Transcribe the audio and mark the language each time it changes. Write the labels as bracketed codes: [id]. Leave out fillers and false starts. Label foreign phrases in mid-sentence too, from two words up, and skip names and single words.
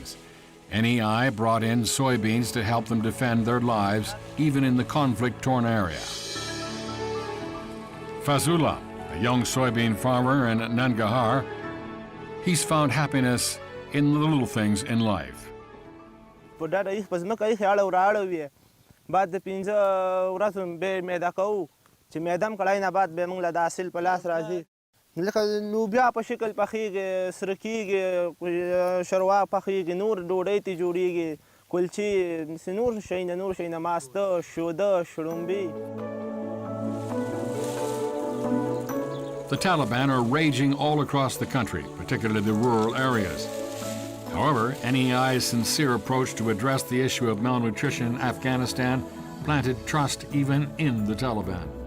[en] NEI brought in soybeans to help them defend their lives, even in the conflict-torn area. Fazullah, a young soybean farmer in Nangarhar, he's found happiness in the little things in life. [ps] بعد د 15 ورځو به میده کوو چې میدم کړای نه بعد به موږ له حاصل په لاس راځي لکه لوبیا په شکل پخیږي، سره کېږي، شوروا پخیږي، نور ډوډۍ ته جوړیږي، کلچې، نور شیونه، ماسته، شوده، شړومبې. [en] The Taliban are raging all across the country, particularly the rural areas. However, NEI's sincere approach to address the issue of malnutrition in Afghanistan planted trust even in the Taliban.